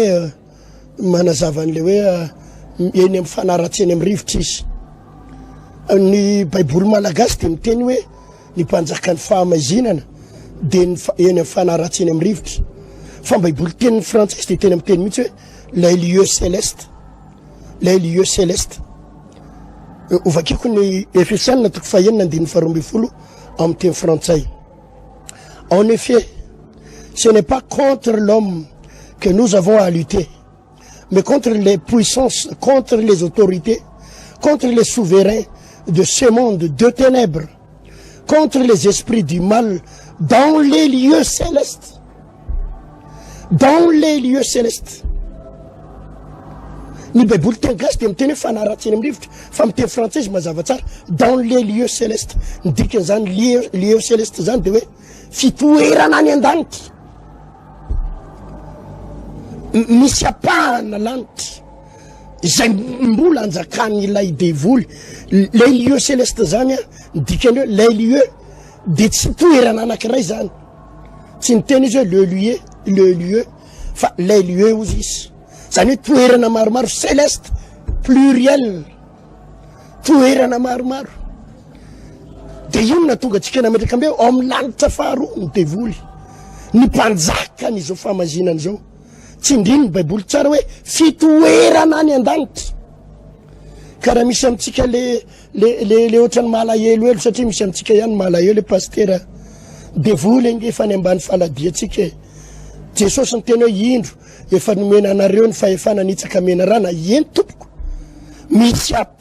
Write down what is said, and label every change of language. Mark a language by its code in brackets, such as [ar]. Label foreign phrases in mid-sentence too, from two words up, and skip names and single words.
[mg] hoe eny amin'ny fanaratsy eny amin'ny rivotra izy ny baiboly malagasy dia miteny hoe ny mpanjaka ny fahamazinana dia eny amin'ny fanaratsy eny amin'ny rivotra fa baiboly tenin'ny frantsay dia teny amin'ny teny mihitsy hoe [fr] les lieux célestes les lieux célestes [mg] ovakiko ny Efesianina toko fahenina andininy faharoa ambin'ny folo amin'ny teny frantsay. [fr] En effet, ce n'est pas contre l'homme que nous avons à lutter, mais contre les puissances, contre les autorités, contre les souverains de ce monde de ténèbres, contre les esprits du mal dans les lieux célestes. Dans les lieux célestes. [mg] Ny baiboly teny gasy dia miteny hoe fanaratsy eny amin'ny rivotra fa miteny frantsay mazava tsara [fr] dans les lieux célestes [mg] ny dikan'izany [fr] lieux célestes [mg] zany dia hoe fitoerana any an-danitra misy apahana lanitra izay mbola anjakan'ilay devoly [fr] les lieux célestes [mg] zany ny dikany hoe [fr] les lieux [mg] dia tsy toerana anankiray zany tsy niteny izy hoe le lieu fa [fr] les lieux [mg] ozy izy zany hoe toerana maromaro [fr] céleste pluriel [mg] toerana maromaro dia io natonga antsika nametraka ambe ao amin'ny lanitra faharoa ny devoly ny mpanjaka n'izao fahamazinana izao tsy indriny ny baiboly tsara hoe fitoerana any an-danitra karaha misy amintsika le ohatrany malahelo satria misy amintsika ihany malahelo le pastera devoly ange efa ny ambany faladiantsika Jesosy ny teny hoe indro efa nomena anareo ny fahefana nitsaka mena rana eny tompoko misy